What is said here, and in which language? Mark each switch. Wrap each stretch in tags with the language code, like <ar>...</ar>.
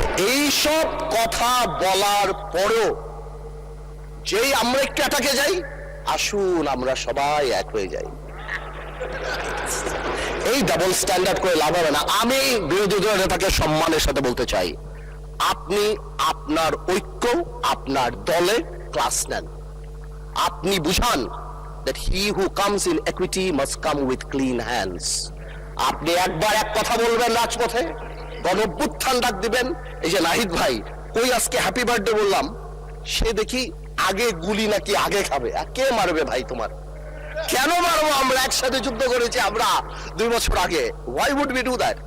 <bn>এইসব কথা বলার পরও যেই আমরা একটু অ্যাটাকে যাই, আসুন আমরা সবাই এক হয়ে যাই। এই ডাবল স্ট্যান্ডার্ড করে লাভ হবে না। আমি বিরোধী দলের নেতাকে সম্মানের সাথে বলতে চাই, আপনি আপনার ঐক্য আপনার দলে ক্লাস নেন। আপনি বুঝান</bn> <en>that he who comes in equity must come with clean hands.</en> <bn>আপনি একবার এক কথা বলবেন রাজপথে, গণঅভ্যুত্থান ডাক দিবেন। এই যে নাহিদ ভাই কই আজকে হ্যাপি বার্থডে বললাম, সে দেখি আগে গুলি নাকি আগে খাবে। কে মারবে ভাই তোমার? কেন মারবো? আমরা একসাথে যুদ্ধ করেছি আমরা 2 বছর আগে।</bn> <en>why would we do that?</en>